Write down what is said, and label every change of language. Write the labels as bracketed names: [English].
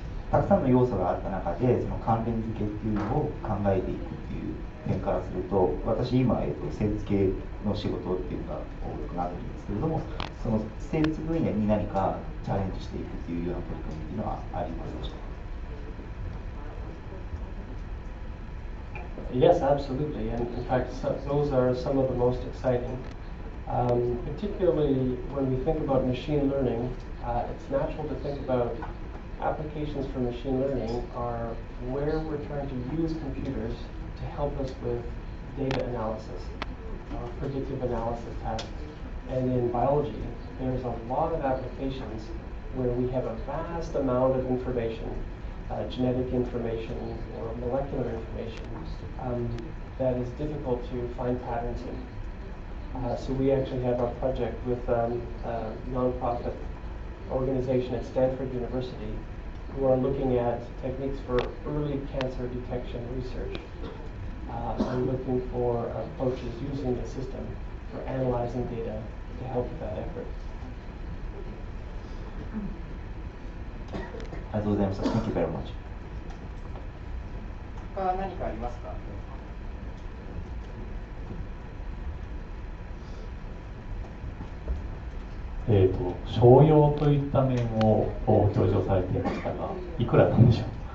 [Japanese] たくさんの要素があった中でその関連付けっていうのを考えていくっていう点からすると、私今、生物系の仕事っていうのが多くなるんですけれども、その生物分野に何かチャレンジしていくっていうような取り組みっていうのはありますでしょうか。 [English] Yes, absolutely. And in fact, those are some of the most exciting. Particularly when we think about machine learning, it's natural to think about applications for machine learning are where we're trying to use computers to help us with data analysis, predictive analysis tasks. And in biology, there's a lot of applications where we have a vast amount of information, genetic information or molecular information, that is difficult to find patterns in. So we actually have a project with a nonprofit organization at Stanford University who are looking at techniques for early cancer detection research and looking for approaches using the system for analyzing data to help with that effort. [Japanese] ありがとうございました。 [English] Thank you very much. [Japanese] 他何かありますか。商用といった面を強調されていましたが、いくらなんでしょう。